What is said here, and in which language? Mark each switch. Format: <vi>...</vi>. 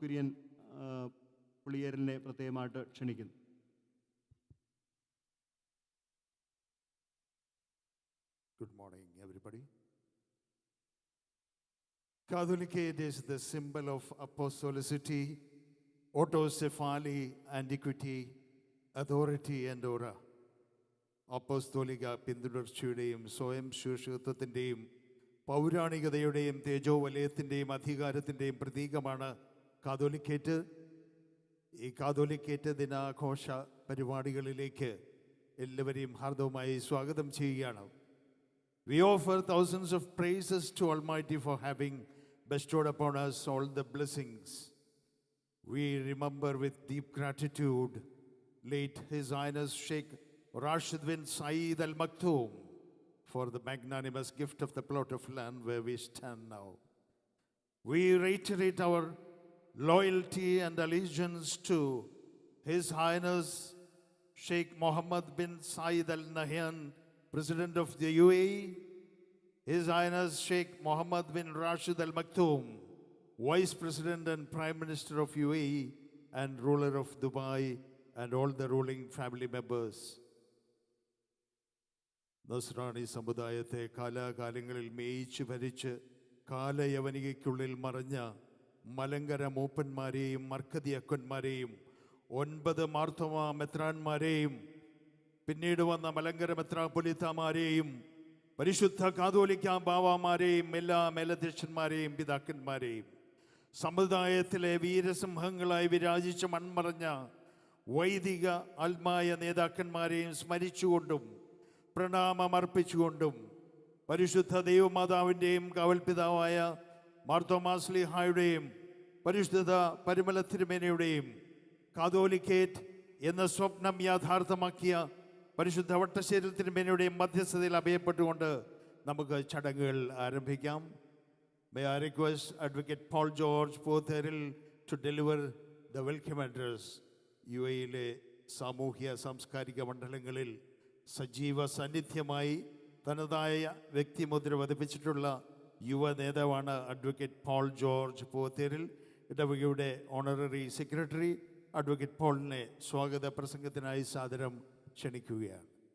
<ml>കുര്യൻ പുളിയേരലിനെ പ്രത്യേകമായിട്ട് ക്ഷണിക്കുന്നു.</ml> <en>Good morning, everybody. Catholicate is the symbol of apostolicity, autocephaly, antiquity, authority, and aura.</en> <ml>അപ്പോസ്തോലിക പിന്തുടർച്ചയുടെയും സ്വയം ശീർഷകത്വത്തിൻ്റെയും പൗരാണികതയുടെയും തേജോവലയത്തിൻ്റെയും അധികാരത്തിൻ്റെയും പ്രതീകമാണ് catholicate. ഈ കാതോലിക്കേറ്റ് ദിനാഘോഷ പരിപാടികളിലേക്ക് എല്ലാവരെയും ഹാർദവമായി സ്വാഗതം ചെയ്യുകയാണ്.</ml> <en>We offer thousands of praises to Almighty for having bestowed upon us all the blessings. We remember with deep gratitude late His Highness Sheikh Rashid bin Saeed Al Maktoum for the magnanimous gift of the plot of land where we stand now. We reiterate our loyalty and allegiance to His Highness Sheikh Mohammed bin Saeed Al Nahyan, President of the UAE, His Highness Sheikh Mohammed bin Rashid Al Maktoum, Vice President and Prime Minister of UAE and ruler of Dubai, and all the ruling family members.</en> <ml>നസ്രാണി സമുദായത്തെ കാലാകാലങ്ങളിൽ മേയിച്ച് ഭരിച്ച് കാലയവനികയ്ക്കുള്ളിൽ മറഞ്ഞ മലങ്കര മൂപ്പന്മാരെയും മർക്കതി അക്കന്മാരെയും 9 മാർത്തോമാ മെത്രാന്മാരെയും പിന്നീട് വന്ന മലങ്കര മെത്രാപ്പൊലീത്തമാരെയും പരിശുദ്ധ കാതോലിക്ക ബാവാമാരെയും എല്ലാ മേലധ്യക്ഷന്മാരെയും പിതാക്കന്മാരെയും സമുദായത്തിലെ വീരസിംഹങ്ങളായി വിരാജിച്ച് മൺമറഞ്ഞ വൈദിക ആത്മായ നേതാക്കന്മാരെയും സ്മരിച്ചുകൊണ്ടും പ്രണാമമർപ്പിച്ചുകൊണ്ടും പരിശുദ്ധ ദൈവമാതാവിൻ്റെയും കാവൽപിതാവായ മാർത്തോമാ ശ്ലീഹായുടെയും പരിശുദ്ധ പരിമല തിരുമേനയുടെയും കാതോലിക്കേറ്റ് എന്ന സ്വപ്നം യാഥാർത്ഥ്യമാക്കിയ പരിശുദ്ധ വട്ടശ്ശേരി തിരുമേനയുടെയും മധ്യസ്ഥതയിൽ അഭയപ്പെട്ടുകൊണ്ട് നമുക്ക് ചടങ്ങുകൾ ആരംഭിക്കാം.</ml> <en>May I request Advocate Paul George Potheril to deliver the welcome address.</en> <ml>UAE സാമൂഹ്യ സാംസ്കാരിക മണ്ഡലങ്ങളിൽ സജീവ സാന്നിധ്യമായി തനതായ വ്യക്തിമുദ്ര പതിപ്പിച്ചിട്ടുള്ള യുവ നേതാവാണ് അഡ്വക്കേറ്റ് പോൾ ജോർജ് പോത്തേരിൽ. ഇടവകയുടെ ഓണററി സെക്രട്ടറി അഡ്വക്കേറ്റ് പോളിനെ സ്വാഗത പ്രസംഗത്തിനായി സാദരം ക്ഷണിക്കുകയാണ്.</ml>